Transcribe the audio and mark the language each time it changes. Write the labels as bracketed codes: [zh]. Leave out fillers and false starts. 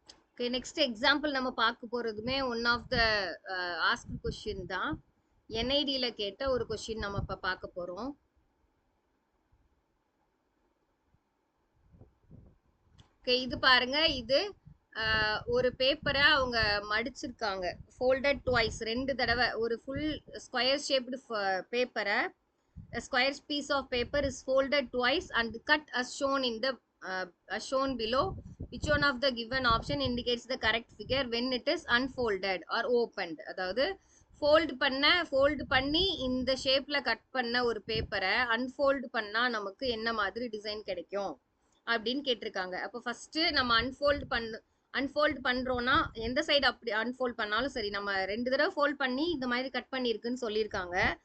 [ta] Okay, next example நம்ம பார்க்க போறதுமே [en] one of the ask question [ta] தான். என்ஐடியில் கேட்ட ஒரு கொஸ்டின் நம்ம இப்போ பார்க்க போறோம். ஓகே, இது பாருங்க, இது ஒரு பேப்பரை அவங்க மடிச்சிருக்காங்க, ஃபோல்டட் ட்வைஸ், 2 தடவை. [en] ஒரு full square shaped பேப்பரை, a square piece of paper is folded twice and cut as shown in the as shown below. Which one of the given option indicates the correct figure when it is unfolded or opened? [ta] அதாவது fold பண்ணி இந்த ஷேப்ல cut பண்ண ஒரு பேப்பரை unfold பண்ணா நமக்கு என்ன மாதிரி டிசைன் கிடைக்கும் அப்படின்னு கேட்டிருக்காங்க. அப்போ ஃபர்ஸ்ட் நம்ம அன்ஃபோல்டு பண்றோம்னா எந்த சைடு அப்படி அன்ஃபோல்ட் பண்ணாலும் சரி, நம்ம 2 தடவை ஃபோல்ட் பண்ணி இந்த மாதிரி கட் பண்ணியிருக்குன்னு சொல்லியிருக்காங்க.